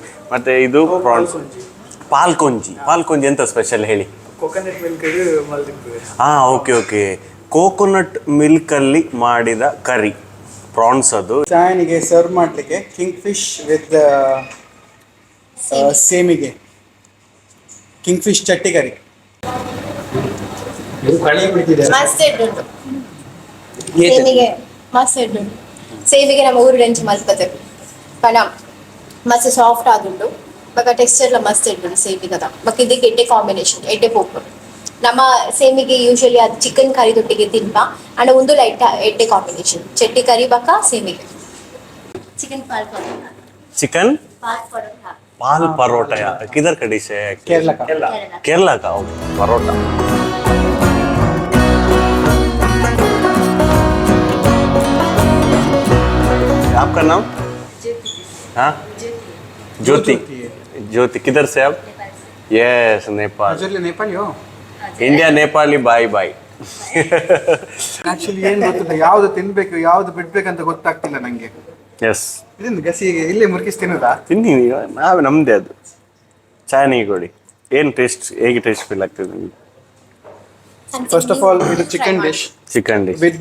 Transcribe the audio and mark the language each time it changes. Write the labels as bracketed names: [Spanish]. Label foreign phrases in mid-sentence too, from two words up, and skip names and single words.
[Kannada] ಮತ್ತೆ ಇದು ಪ್ರಾನ್ಸ್, ಪಾಲ್ಕೊಂಜಿ ಎಂತ ಸ್ಪೆಷಲ್ ಹೇಳಿ? [English] coconut milk. [Kannada] ಓಕೆ, [English] coconut milk [Kannada] ಅಲ್ಲಿ ಮಾಡಿದ ಕರಿ, ಪ್ರಾನ್ಸ್. ಅದು ಚಾಯ್ನಿಗೆ ಸರ್ವ್ ಮಾಡ್ಲಿಕ್ಕೆ [English] king fish with [Kannada] ಸೇಮಿಗೆ, [English] king fish [Kannada] ಚಟ್ಟಿ ಕರಿ. [Tulu] ಸೇವಿಗೆ ನಮ್ಮ ಊರು ರೆಂಚ್ ಮಲ್ಪದೆ ಪಣ ಮಸ್ತ್ ಸಾಫ್ಟ್ ಆದುಂಡು. ಬಕ ಟೆಕ್ಸ್ಚರ್ ಮಸ್ತ್ ಇರ್ತದೆ ಸೇಮಿಗದ. ಬಕ ಇದಕ್ಕೆ ಎಡ್ಡೆ ಕಾಂಬಿನೇಷನ್ ಎಡ್ಡೆ ಪೋಪು. ನಮ್ಮ ಸೇಮಿಗೆ ಯೂಶಲಿ ಅದು ಚಿಕನ್ ಕರಿ ದೊಟ್ಟಿಗೆ ತಿನ್ಪ ಅಂಡ್ ಒಂದು ಲೈಟ್ ಎಡ್ಡೆ ಕಾಂಬಿನೇಷನ್ ಚಟ್ಟಿ ಕರಿ ಬಕ ಸೇಮಿಗೆ. [Hindi] चिकन पाल परोठा यार, किधर का डिश है? केरला का परोठा. आपका नाम? हाँ, ज्योति. ज्योति किधर से आप? यस, नेपाल. नेपाली हो? इंडिया नेपाली [English] bye bye. [Kannada] ಆಕ್ಚುಲಿ ಏನು ಗೊತ್ತಿಲ್ಲ, ಯಾವ್ದು ತಿನ್ಬೇಕು ಯಾವ್ದು ಬಿಡ್ಬೇಕಂತ ಗೊತ್ತಾಗ್ತಿಲ್ಲ ನಂಗೆ. ಎಸ್, ಇದನ್ನು ಗಸಿಗೆ ಇಲ್ಲೇ ಮುರ್ಕಿಸ್ ತಿನ್ನೋದಾ? ತಿನ್ನಿ, ನಾವೇ ನಮ್ದೇ ಅದು. ಚಾಯನಿಗೆ ಕೊಡಿ. ಏನು ಟೇಸ್ಟ್, ಹೇಗೆ [English] taste feel [Kannada] ಆಗ್ತದೆ ನಿಮಗೆ? [English] first of all ಇದು chicken dish with